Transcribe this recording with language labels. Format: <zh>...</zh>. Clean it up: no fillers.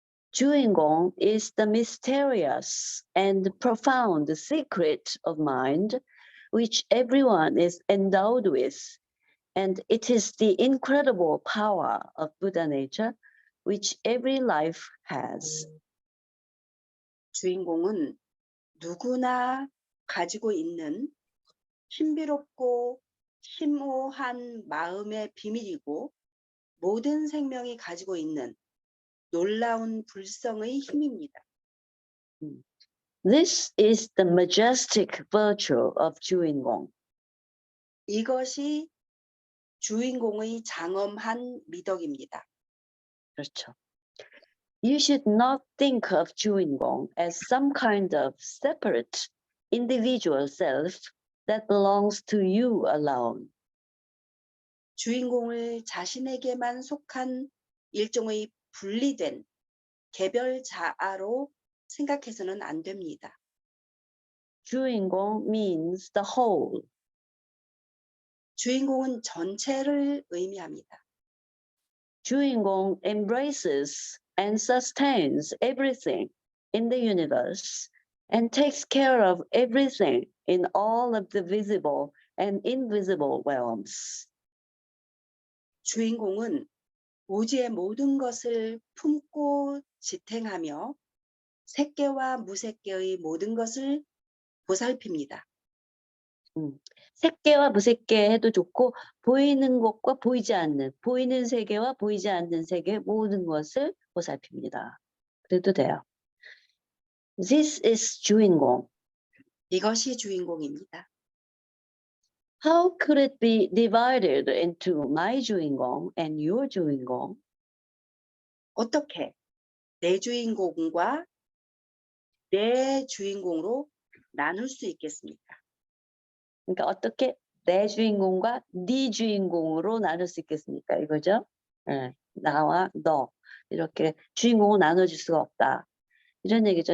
<en>주인공 is the mysterious and profound secret of mind, which everyone is endowed with, and it is the incredible power of Buddha nature which every life has.</en> <ko>주인공은 누구나 가지고 있는 신비롭고 심오한 마음의 비밀이고 모든 생명이 가지고 있는 놀라운 불성의 힘입니다.</ko> <en>This is the majestic virtue of 주인공.</en> <ko>이것이 주인공의 장엄한 미덕입니다. 그렇죠.</ko> <en>You should not think of 주인공 as some kind of separate individual self that belongs to you alone.</en> <ko>주인공을 자신에게만 속한 일종의 분리된 개별 자아로 생각해서는 안 됩니다.</ko> <en>주인공 means the whole.</en> <ko>주인공은 전체를 의미합니다.</ko> <en>주인공 embraces and sustains everything in the universe and takes care of everything in all of the visible and invisible realms.</en> <ko>주인공은 우주의 모든 것을 품고 지탱하며 색계와 무색계의 모든 것을 보살핍니다. 색계와 무색계 해도 좋고 보이는 것과 보이지 않는, 보이는 세계와 보이지 않는 세계 모든 것을 보살핍니다. 그래도 돼요.</ko> <en>This is 주인공.</en> <ko>이것이 주인공입니다.</ko> <en>How could it be divided into my 주인공 and your 주인공?</en> <ko>어떻게 내 주인공과 내 주인공으로 나눌 수 있겠습니까? 그러니까 어떻게 내 주인공과 네 주인공으로 나눌 수 있겠습니까? 이거죠? 네, 나와 너 이렇게 주인공을 나눠줄 수가 없다. 이런 얘기죠.</ko>